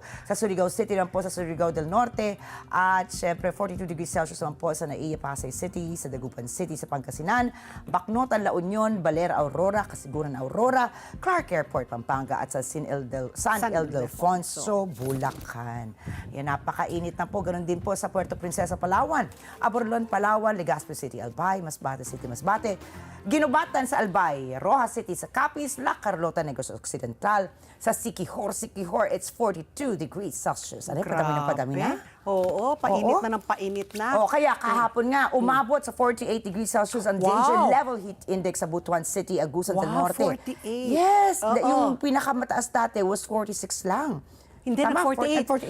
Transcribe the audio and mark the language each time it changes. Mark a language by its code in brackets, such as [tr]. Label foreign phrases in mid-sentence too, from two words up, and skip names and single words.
[tl] Sa Surigao City naman po, sa Surigao del Norte. At syempre, 42 [en] degrees Celsius [tl] naman po sa Naiya, Pasay City, sa Dagupan City, sa Pangasinan, Bacnotan, La Union, Balera, Aurora, Kasiguran, Aurora, Clark Airport, Pampanga, at sa San Ildefonso, Bulacan. Yan, napakainit na po. Ganon din po sa Puerto Princesa, Palawan, Aborlon, Palawan, Legazpi City, Albay, Masbate City, Masbate, Ginubatan sa Albay, Rojas City sa Capiz, La Carlota, Negros Occidental, sa Siquijor, [en] it's 42 degrees Celsius. [tl] Ano, padami na? Oo, painit na ng painit na. Kaya kahapon nga, umabot sa 48 [en] degrees Celsius [tl] ang [en] danger level heat index [tl] sa Butuan City, Agusan del Norte. 48. Yes, yung pinakamataas dati was 46 lang. Hindi na 48.